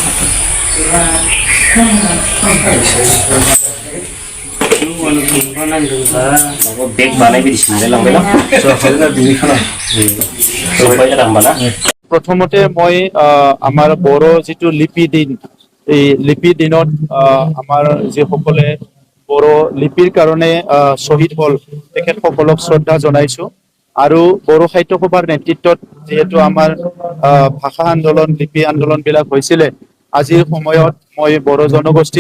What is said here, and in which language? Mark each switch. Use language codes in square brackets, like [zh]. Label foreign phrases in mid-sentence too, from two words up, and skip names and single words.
[brx] बेग बानाय बायदिसो मोनलायलांबाय ना [as] প্ৰথমতে মই আমাৰ বৰ' জিতু লিপি দিন এই লিপি দিনত আমাৰ যিসকলে বৰ লিপিৰ কাৰণে শহীদ হল তেখেতসকলক শ্ৰদ্ধা জনাইছো আৰু বড়ো সাহিত্য সভাৰ নেতৃত্বত যেহেতু আমাৰ ভাষা আন্দোলন লিপি আন্দোলন বিলাক হৈছিলে আজিৰ সময়ত মই বড়ো জনগোষ্ঠীৰ